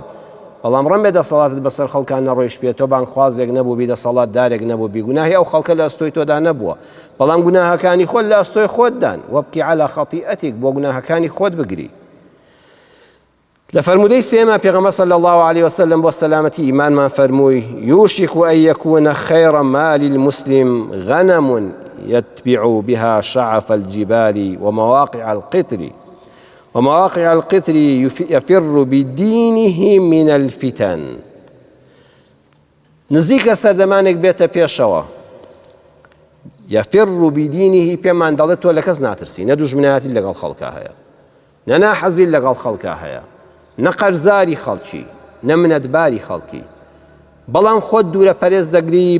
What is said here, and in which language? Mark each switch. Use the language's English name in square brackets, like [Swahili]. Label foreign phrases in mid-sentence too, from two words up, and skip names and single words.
[Central Kurdish] بەڵام ڕەمبێ دەسەڵاتت بەسەر خەڵکان نەڕۆیش پێ، تۆ بانخوازێک نەبوو بی، دەسەڵات دارێک نەبوو بی، گوناهی ئەو خەڵکە لە ئەستۆی تۆدا نەبووە، بەڵام گوناهەکانی خۆت لە ئەستۆی خۆتدان. [Arabic] وەبکی عەلا خەتیئەتیک، [Central Kurdish] بۆ گوناهەکانی خۆت بگری. لە فەرمودەی سێمە پێغەمبەر [Arabic] صلی الله عليه وسلم [Central Kurdish] بۆ سەلامەتی ئیمانمان فەرمووی: [Arabic] یوشک أن يكون خير مال المسلم غنم يتبع بها شعف الجبال ومواقع القطر يفر بدينه من الفتن. [Central Kurdish] نزیکە سەردەمانێک بێتە پێشەوە، [Arabic] يفر بدينه، [Central Kurdish] پێمان دەڵێت تۆ لە کەس ناترسی، نە دوژمنایەتی لەگەڵ خەڵکا هەیە، نە ناحەزی لەگەڵ خەڵکا هەیە، نە قەرزاری خەڵکی، نە منەتباری خەڵکی، بەڵام خۆت دوورە پەرێز دەگری.